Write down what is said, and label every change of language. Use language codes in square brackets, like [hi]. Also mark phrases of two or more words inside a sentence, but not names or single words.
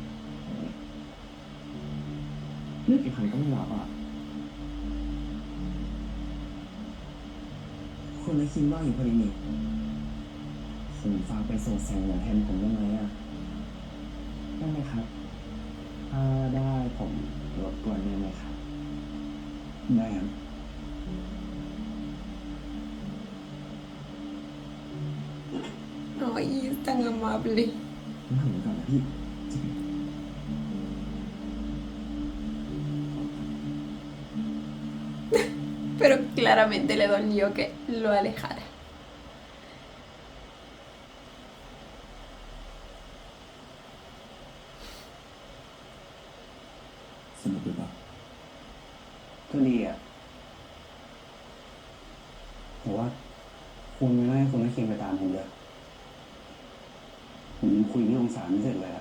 [th] เลือกกี่คันก็ไม่รับอ่ะคนไม่คิดว่าอยู่พอดีนี่ผมฝากไปส่งแสงเหนือแทนผมได้ไหมอ่ะได้ไหมครับถ้าได้ผมรบกวนได้ไหมครับได้ครับ [es] Ay, es tan amable. [th] ผมทำก่อนนะพี่ [es] Pero claramente le dolió que lo alejara. [th] สนุกหรือเปล่า ก็ดีอ่ะแต่ว่าคุณไม่ให้คุณนักเคียงไปตามผมเลยผมยังคุยที่องศาไม่เสร็จเลยอ่ะ